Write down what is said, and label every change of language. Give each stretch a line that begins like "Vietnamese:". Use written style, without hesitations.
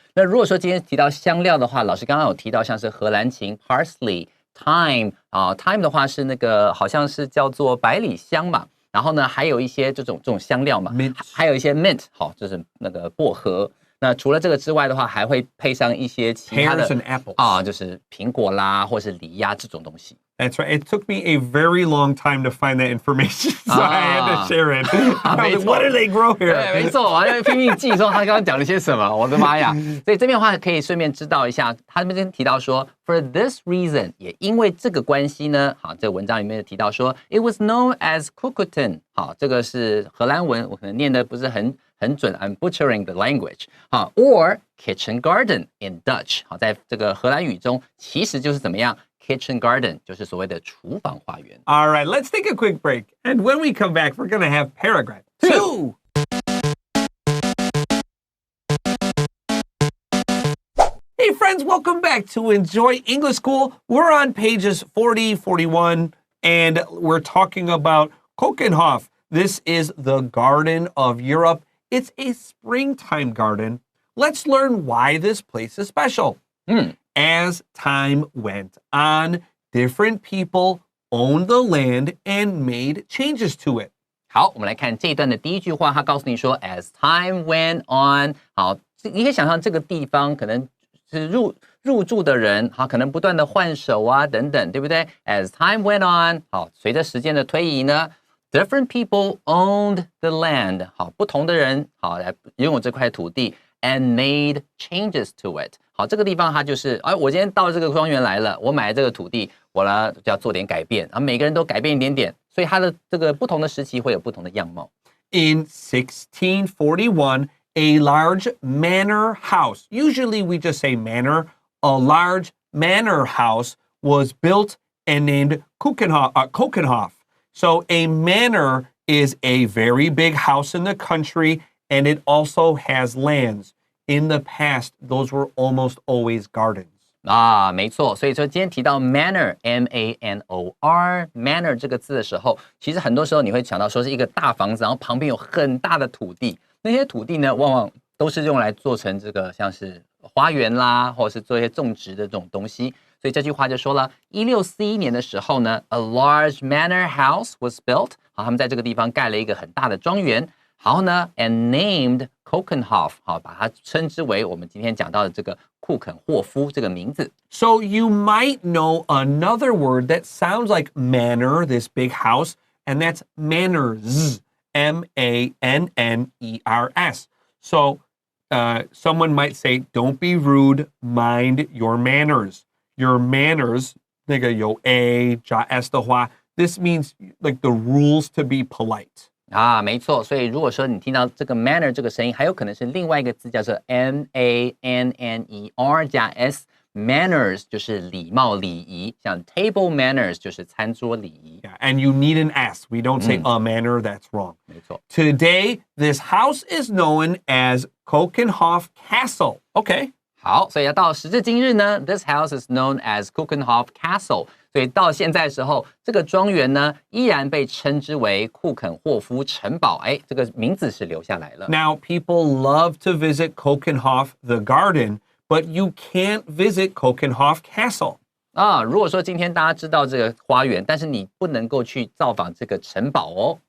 Chinese: 那如果说今天提到香料的话，老师刚刚有提到像是荷兰芹 parsley、thyme 啊 ，thyme 的话是那个好像是叫做百里香嘛。然后呢，还有一些这种香料嘛，还有一些 mint， 好，就是那个薄荷。那除了这个之外的话，还会配上一些其他的
English: apples
Chinese: 就是苹果啦，或是梨呀这种东西。
English: That's right. It took me a very long time to find that information, so I had to share it. What do they grow here?
Chinese: 对，没错，我要拼命记说他刚刚讲了些什么，我的妈呀！所以这边的话可以顺便知道一下，他这边提到说 ，
English: for this reason，
Chinese: 也因为这个关系呢，好，这个文章里面提到说 ，
English: it was known as koken，
Chinese: 好，这个是荷兰文，我可能念的不是很准 ，
English: I'm butchering the language，
Chinese: 好 ，
English: or kitchen garden in Dutch，
Chinese: 好，在这个荷兰语中其实就是怎么样？ Kitchen garden 就是所谓的厨房花园。
English: All right, let's take a quick break. And when we come back, we're going to have paragraph 2. Hey friends, welcome back to Enjoy English School. We're on pages 40, 41, and we're talking about Keukenhof. This is the Garden of Europe. It's a springtime garden. Let's learn why this place is special. As time went on, different people owned the land and made changes to it.
Chinese: 好，我们来看这一段的第一句话，他告诉你说 ，
English: as time went on，
Chinese: 好，你可以想象这个地方可能是入住的人，好，可能不断的换手啊，等等，对不对 ？
English: As time went on，
Chinese: 好，随着时间的推移呢 ，
English: different people owned the land，
Chinese: 好，不同的人，好，来拥有这块土地 ，
English: and made changes to it。
Chinese: 好，这个地方它就是，我今天到这个庄园来了，我买了这个土地，我呢就要做点改变，然后每个人都改变一点点，所以它的这个不同的时期会有不同的样貌。
English: In 1641, a large manor house, usually we just say manor, a large manor house was built and named Keukenhof. So a manor is a very big house in the country, and it also has lands.In the past, those were almost always gardens.
Chinese: 啊，没错，所以说今天提到 manor M-A-N-O-R manor 这个字的时候，其实很多时候你会想到说是一个大房子，然后旁边有很大的土地，那些土地呢，往往都是用来做成这个像是花园啦，或者是做一些种植的这种东西。所以这句话就说了，1641年的时候呢 ，
English: a large manor house was built，
Chinese: 好，他们在这个地方盖了一个很大的庄园。然后呢 ，
English: and named Keukenhof，
Chinese: 好，把它称之为我们今天讲到的这个库肯霍夫这个名字。
English: So you might know another word that sounds like manor, this big house, and that's manners, M-A-N-N-E-R-S. So someone might say, don't be rude, mind your manners. Your manners,
Chinese: 那个有 A 加 S 的话
English: this means like the rules to be polite.
Chinese: 啊，没错，所以如果说你听到这个 manner 这个声音，还有可能是另外一个字叫做 M-A-N-N-E-R 加 S，manners 就是礼貌礼仪，像 table manners 就是餐桌礼仪。
English: Yeah, and you need an S. We don't say a manner, that's wrong.
Chinese: 没错。
English: Today, this house is known as Keukenhof Castle. Okay.
Chinese: 好，所以要到时至今日呢 ，
English: this house is known as Keukenhof Castle。
Chinese: 所以到现在的时候，这个庄园呢，依然被称之为库肯霍夫城堡。哎，这个名字是留下来了。
English: Now, people love to visit Keukenhof, the garden, but you can't visit Keukenhof Castle.
Chinese: 啊，如果说今天大家知道这个花园，但是你不能够去造访这个城堡哦。